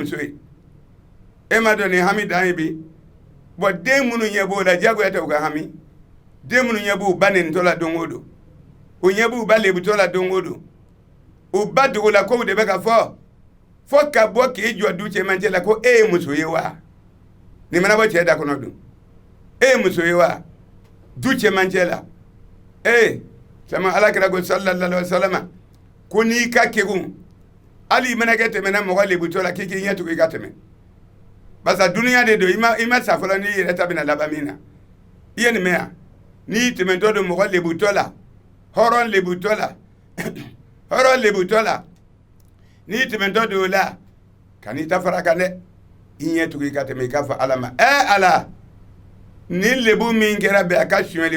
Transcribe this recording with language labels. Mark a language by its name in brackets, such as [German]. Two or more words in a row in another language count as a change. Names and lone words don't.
[Bambara] muso ye e m'a dɔn nin hami dan ye bi bɔn den minnu ɲɛ b'o la diyagoya tɛ u ka hami den minnu ɲɛ b'u ba nenitɔ la don o don u ɲɛ b'u ba lebutɔ la don o don u ba dogo la kow de bɛ ka fɔ ka bɔ k'i jɔ du cɛmancɛ la ko e ye muso ye wa nin mana bɔ cɛ da kɔnɔ dun e ye muso ye wa du cɛmancɛ la sama alakira ko [Arabic] صلى الله عليه وسلم [Bambara] ko n'i ka kegun hali i mana kɛ tɛmɛna mɔgɔ lebutɔ la k'i k'i ɲɛ tugu i ka tɛmɛ barisa duniya de don i ma sa fɔlɔ n'i yɛrɛ ta bɛna laban min na i ye nin mɛn yan n'i tɛmɛtɔ don mɔgɔ lebutɔ la hɔrɔn lebutɔ la n'i tɛmɛtɔ don o la ka n'i ta fara kan dɛ i ɲɛ tugu i ka tɛmɛ i k'a fɔ ala ma ala nin lebu min kɛra bɛ a ka suɲɛli